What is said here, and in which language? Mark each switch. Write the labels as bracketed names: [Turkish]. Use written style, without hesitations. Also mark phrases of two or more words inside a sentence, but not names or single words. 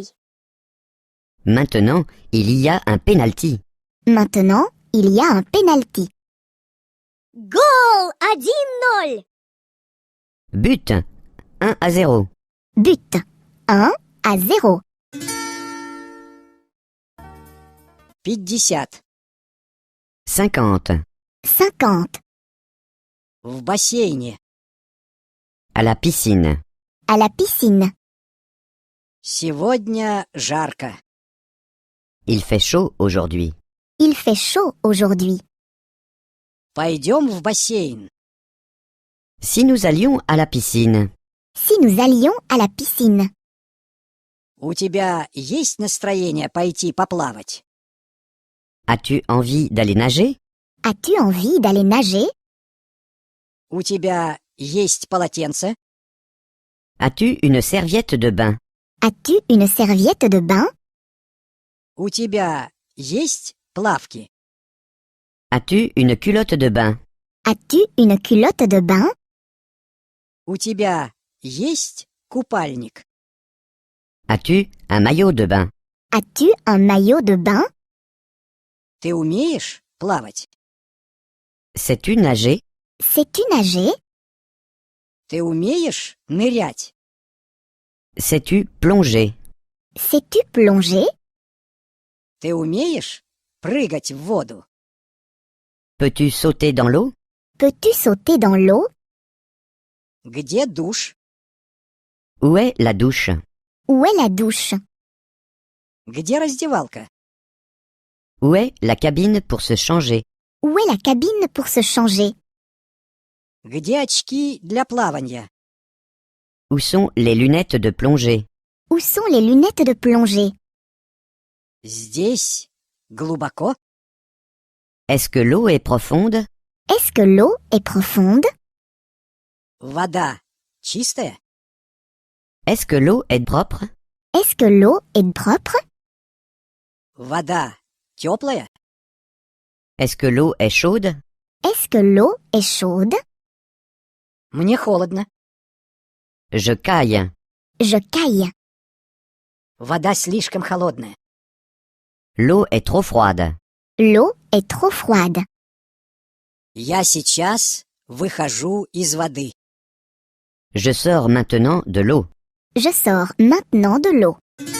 [French] Maintenant, il y a un penalty. Maintenant, il y a un penalty. [Russian] Гол! 1-0! [French] But 1-0. But 1-0. 50. 50. 50. [Russian] В бассейне. [French] À la piscine. À la piscine. [Russian] Сегодня жарко. [French] Il fait chaud aujourd'hui. Il fait chaud aujourd'hui. [Russian] Пойдем в бассейн. [French] Si nous allions à la piscine, Si nous allions à la piscine, [Russian] У тебя есть настроение пойти поплавать? [French] as-tu envie d'aller nager? as-tu envie d'aller nager? [Russian] У тебя есть полотенце? [French] As-tu une serviette de bain? As-tu une serviette de bain? [Russian] У тебя есть плавки? [French] As-tu une culotte de bain? As-tu une culotte de bain? [Russian] У тебя есть купальник? [French] As-tu un maillot de bain? As-tu un maillot de bain? [Russian] Ты умеешь плавать? [French] Sais-tu nager? Sais-tu nager? [Russian] Ты умеешь нырять? [French] Sais-tu plonger? Sais-tu plonger? [Russian] Ты умеешь прыгать в воду? [French] Peux-tu sauter dans l'eau? Peux-tu sauter dans l'eau? [Russian] Где душ? [French] Où est la douche? Où est la douche? [Russian] Где раздевалка? [French] Où est la cabine pour se changer? Où est la cabine pour se changer? [Russian] Где очки для плавания? [French] Où sont les lunettes de plongée? Où sont les lunettes de plongée? [Russian] Здесь глубоко? [French] Est-ce que l'eau est profonde? Est-ce que l'eau est profonde? [Russian] Вода чистая? [French] Est-ce que l'eau est propre? Est-ce que l'eau est propre? [Russian] Вода теплая? [French] Est-ce que l'eau est chaude? Est-ce que l'eau est chaude? [Russian] Мне холодно. [French] Je caille. Je caille. [Russian] Вода слишком холодная. [French] L'eau est trop froide. L'eau est trop froide. [Russian] Я сейчас выхожу из воды. [French] Je sors maintenant de l'eau. Je sors maintenant de l'eau.